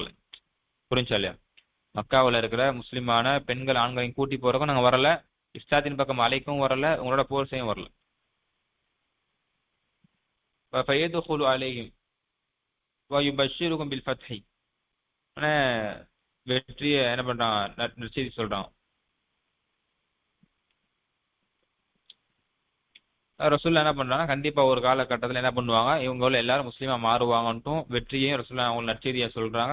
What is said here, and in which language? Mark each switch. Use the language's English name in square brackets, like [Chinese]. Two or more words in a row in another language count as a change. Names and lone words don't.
[Tamil] புரிஞ்சா இல்லையா, மக்காவில் இருக்கிற முஸ்லிமான பெண்கள் ஆண்களையும் கூட்டி போறதுக்கும் நாங்கள் வரல, இஸ்லாத்தின் பக்கம் அழைக்கவும் வரல, உங்களோட போர் செய்யவும் வரல. [Arabic] فيدخل عليهم ويبشرهم بالفتح, [Tamil] வெற்றியை என்ன பண்றான், நற்செய்தி சொல்றான். ரசூல்லா என்ன பண்றாங்க, கண்டிப்பா ஒரு காலகட்டத்தில் என்ன பண்ணுவாங்க, இவங்க எல்லாரும் முஸ்லீமா மாறுவாங்கன்ட்டும் வெற்றியையும் ரசூல்லா அவங்க நற்செய்தியா சொல்றாங்க.